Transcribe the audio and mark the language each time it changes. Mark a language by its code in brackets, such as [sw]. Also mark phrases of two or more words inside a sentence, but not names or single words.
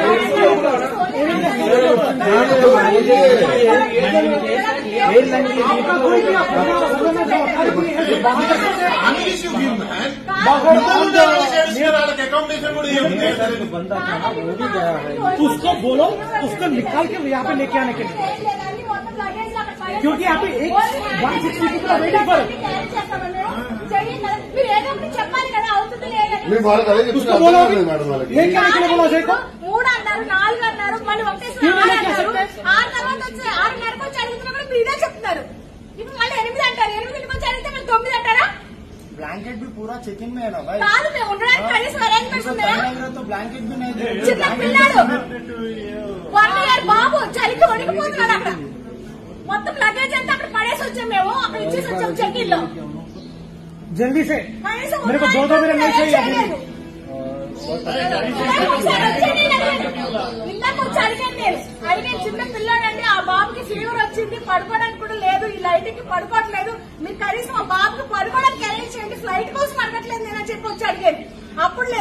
[hi] आपका कोई भी बंदा था वो भी गया है, उसको बोलो, उसको निकाल के यहाँ पे लेके आने के लिए, क्योंकि यहाँ पे एक 160 people वेटिंग पर उसको बोलो लेके आने के लिए बोलो अजय को। [te] 3 అన్నారు 4 అన్నారు మళ్ళీ ఒకటేసారి 6 తర్వాత వచ్చి 6:30కి వచ్చి అడుగుతున్నప్పుడు మీరే చెప్తున్నారు। ఇప్పుడు మళ్ళీ 8 అంటారు, 8కి వచ్చి అడిగితే మళ్ళీ 9 అంటారా? [hi] ब्लैंकेट भी पूरा चेकिंग में है ना भाई। [te] కాదు మేము ఉండడానికి కనీసం అరేంజ్మెంట్స్ ఉన్నాయా? [hi] तो ब्लैंकेट भी नहीं दे। [te] చిన్న పిల్లాడు 1 ఇయర్ బాబు చలికి వణికిపోతున్నాడు అక్కడ। మొత్తం లగేజ్ అంతా అక్కడ పడేసి వచ్చాం, మేము అక్కడ ఇచ్చేసి వచ్చాం చెక్-ఇన్ లో। [hi] जल्दी से मेरे को 2 मिनट नहीं चाहिए। [te] ఇందాక వచ్చి అడిగాను నేను, అడిగే చిన్న పిల్లాడండి, ఆ బాబుకి ఫీవర్ వచ్చింది, పడుకోవడానికి కూడా లేదు, ఈ లైట్ కి పడుకోవట్లేదు, మీరు కనీసం ఆ బాబుకి పడుకోవడానికి అరేంజ్ చేయండి, ఫ్లైట్ కోసం అడగట్లేదు నేను అని చెప్పి వచ్చి అడిగాను. అప్పుడు లేదు.